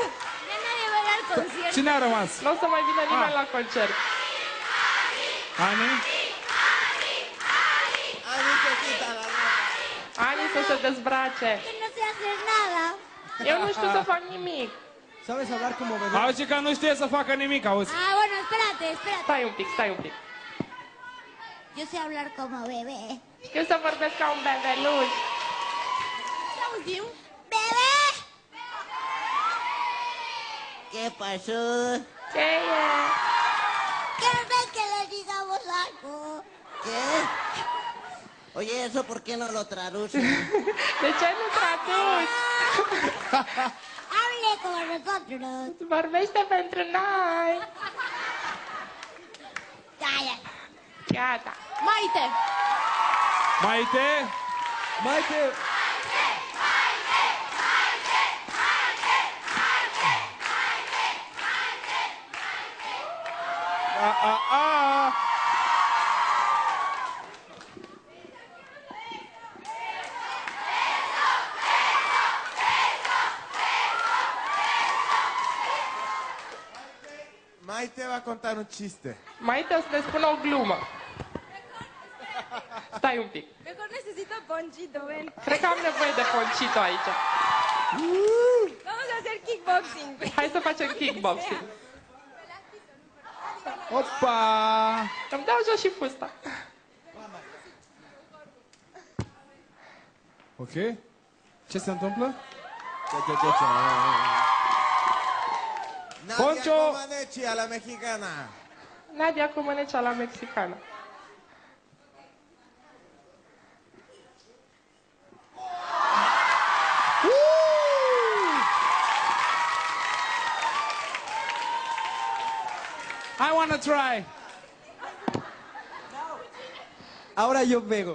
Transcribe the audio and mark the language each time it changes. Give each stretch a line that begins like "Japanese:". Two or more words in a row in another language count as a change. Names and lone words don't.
Romanian: Cine a rămas? Nu o să mai vină nimeni la concert. Ani?
Spanish: Ani se quita la ropa.
Romanian: Ani să se dezbrace.
Spanish: No sé hacer nada.
Romanian: Eu nu știu să fac nimic.
Spanish: ¿Sabes hablar como bebé?
Romanian: Auzi că nu știe să facă nimic, auzi?
Spanish: Ah, bueno, espérate.
Romanian: Stai un pic, stai un pic.
Spanish: Yo sé hablar como bebé.
Romanian: Știu să vorbesc ca un bebeluș.
Spanish: ¿Qué auzim? ¡Bebé! ¿Qué pasó?
Romanian: Ce e?
Spanish: ¿Quieren que le digamos algo? ¿Qué? Oye, ¿eso por qué no lo traduces?
Romanian: De ce nu traduci?
Spanish: Hable como nosotros.
Romanian: Vorbește pentru noi.
Spanish: Calla.
Romanian: Gata. Maite! Maite? Maite. A.
Spanish: Maite va a contar un chiste.
Romanian: Maite o să ne spună o glumă. Stai un pic.
Spanish: Mejor necesito Ponchito, ven.
Romanian: Cred că am nevoie de Ponchito aici.
Spanish: Vamos a hacer kickboxing.
Romanian: Hai să facem kickboxing. Opa! Îmi dau jos și fusta. Ok. Ce se întâmplă? Nadia Poncho.
Spanish: Comaneci a la mexicana.
Romanian: Nadia Comănecea la mexicană.
English: I wanna try.
Spanish: Ahora yo pego.